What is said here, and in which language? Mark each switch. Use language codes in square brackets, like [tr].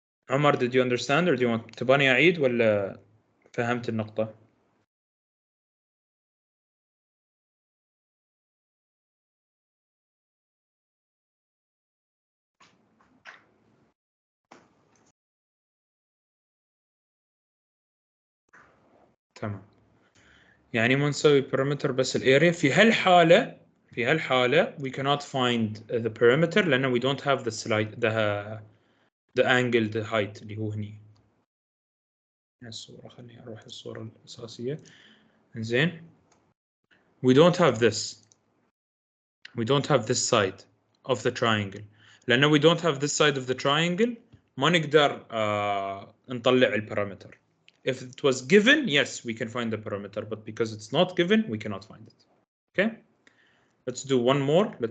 [en] Amar, did you understand, or do you want [ar] تباني أعيد ولا فهمت النقطة؟ تمام. يعني ما نسوي perimeter بس الاريا. في هالحالة [en] we cannot find the perimeter [ar] لأن [en] we don't have the slide the angle the height [ar] اللي هو هني. الصورة خليني أروح الصورة الأساسية. إنزين. [en] We don't have this. We don't have this side of the triangle. [ar] لأن [en] we don't have this side of the triangle [ar] ما نقدر نطلع البارامتر. [en] If it was given, yes, we can find the parameter, but because it's not given, we cannot find it. Okay? Let's do one more.